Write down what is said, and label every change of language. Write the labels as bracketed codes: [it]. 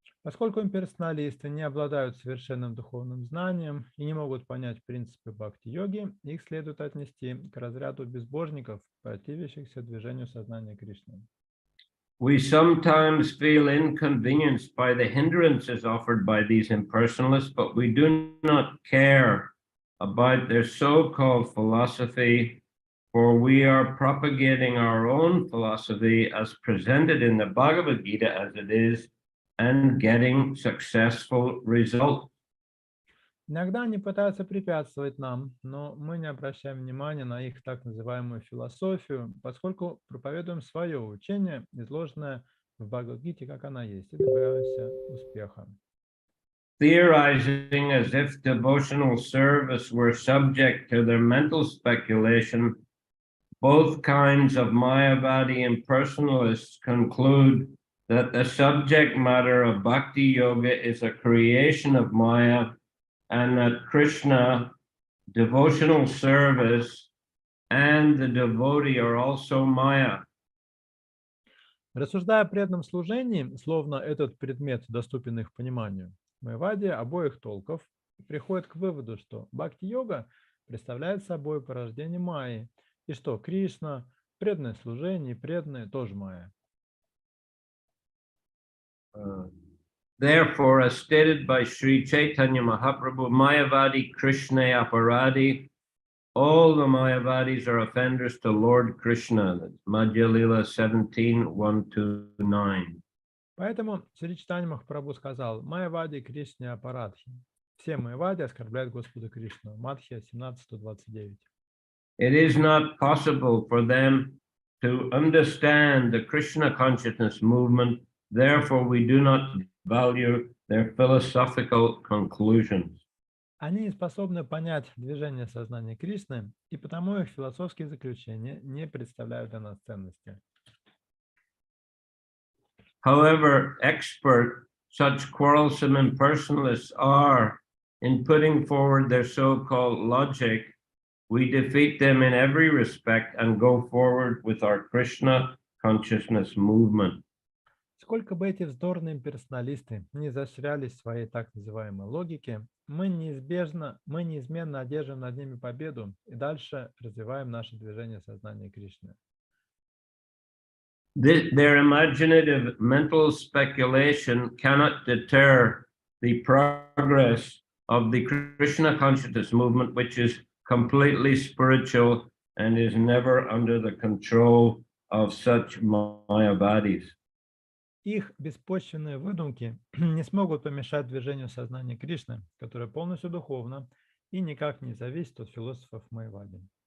[ru] Поскольку имперсоналисты не обладают совершенным духовным знанием и не могут понять принципы бхакти-йоги, их следует отнести к разряду безбожников, противящихся движению сознания Кришны. [en] We sometimes feel inconvenienced by the hindrances offered by these impersonalists, but we do not care about their so-called philosophy, for we are propagating our own philosophy as presented in the Bhagavad Gita as it is, and getting successful results. [ru] Иногда они пытаются препятствовать нам, но мы не обращаем внимания на их так называемую философию, поскольку проповедуем свое учение, изложенное в Бхагавад-гите, как она есть, и добиваемся успеха. [en] Theorizing as if devotional service were subject to their mental speculation, both kinds of Mayavadi impersonalists conclude that the subject matter of Bhakti Yoga is a creation of Maya, and that Krishna, devotional service, and the devotee are also Maya. [ru] Рассуждая о преданном служении, словно этот предмет доступен их пониманию, Майавади обоих толков приходит к выводу, что бхакти-йога представляет собой порождение Майи, и что Кришна, преданное служение и преданное тоже Майя. [en] Therefore, as stated by Shri Chайтанья Mahaprabhu, [sa] Mayavadi Krishna Aparadi, [en] all the Mayavadis are offenders to Lord Krishna. That's Madhya Lila 17:1-9. [ru] Поэтому Шри Чайтанья Махапрабху сказал: [sa] Майявади Кришна Апарадхи. [ru] Все Майявади оскорбляют Господа Кришну. Мадхья 17:129. [en] It is not possible for them to understand the Krishna consciousness movement. Therefore, we do not value their philosophical conclusions. [ru] Они не способны понять движение сознания Кришны, и потому их философские заключения не представляют для нас ценности. [en] however expert such quarrelsome impersonalists are in putting forward their so-called logic, we defeat them in every respect and go forward with our Krishna consciousness movement. [ru] Сколько бы эти вздорные имперсоналисты не заострялись в своей так называемой логике, мы неизменно одержим над ними победу и дальше развиваем наше движение сознания Кришны. [en] Their imaginative mental speculation cannot deter the progress of the Krishna consciousness movement, which is completely spiritual and is never under the control of such Mayavadis. [ru] Их беспочвенные выдумки не смогут помешать движению сознания Кришны, которое полностью духовно и никак не зависит от философов Майявади.